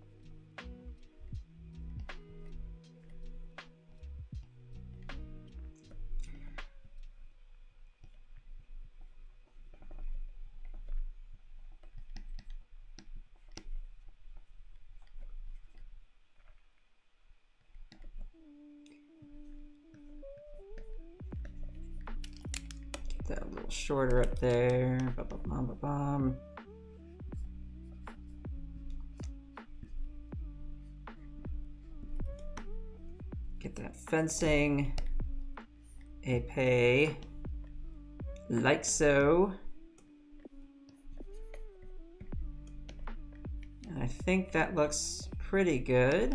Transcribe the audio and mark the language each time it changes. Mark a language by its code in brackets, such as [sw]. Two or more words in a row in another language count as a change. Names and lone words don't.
[en] That a little shorter up there. Ba-ba-bum-ba-bum. Get that fencing. Épée. Like so. And I think that looks pretty good.